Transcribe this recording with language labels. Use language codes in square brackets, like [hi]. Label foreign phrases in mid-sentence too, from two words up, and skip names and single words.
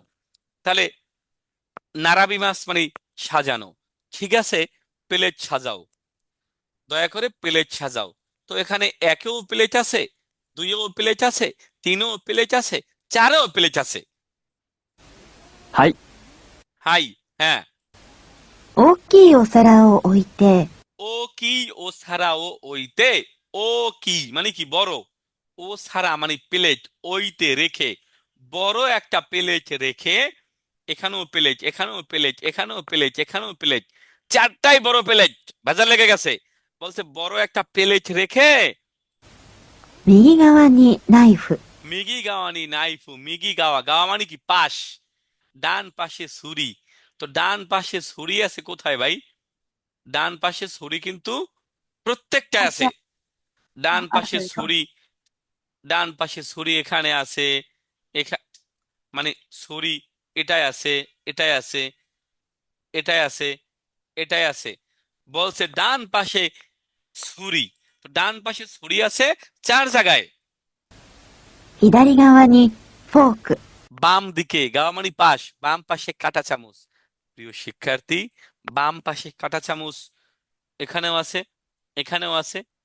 [bn] তাহলে নারাবি মাস মানে সাজানো, ঠিক আছে, প্লেট সাজাও, দয়া করে প্লেট সাজাও। তো এখানে একেও প্লেট আছে, দুইও প্লেট আছে, তিনও প্লেট আছে, চারও প্লেট আছে। [ja] はい。 [bn] হাই, হ্যাঁ। [ja] 大きいお皿を置いて、大きいお皿を置いて. [bn] ও কি মানে কি বড়, ও সারা মানে প্লেট, ওইতে রেখে, বড় একটা প্লেট রেখে, এখানেও প্লেট, এখানেও প্লেট, এখানেও প্লেট, এখানেও প্লেট, চারটাই বড় প্লেট। ভেজাল লেগে গেছে। বলছে বড় একটা প্লেট রেখে [ja] 右側にナイフ、右側にナイフ、右側, [bn] গাওয়া মানে কি পাশ, ডান পাশে ছুরি। তো ডান পাশে ছুরি আছে কোথায় ভাই? ডান পাশে ছুরি কিন্তু প্রত্যেকটা আচ্ছা। আছে। ডান পাশে আছে সব। ছুরি, ডান পাশে ছুরি এখানে আছে, মানে ছুরি এটাই আছে, এটাই আছে, এটাই আছে, এটাই আছে। বলছে ডান পাশে ছুরি। তো ডান পাশে ছুরি আছে 4 জায়গায়। [ja] 左側にフォーク、 [bn] বাম দিকে, গাওয়া মানে পাশ, বাম পাশে কাঁটা চামচ। প্রিয় শিক্ষার্থী, বাম পাশে কাঁটা চামচ এখানেও আছে, এখানেও আছে,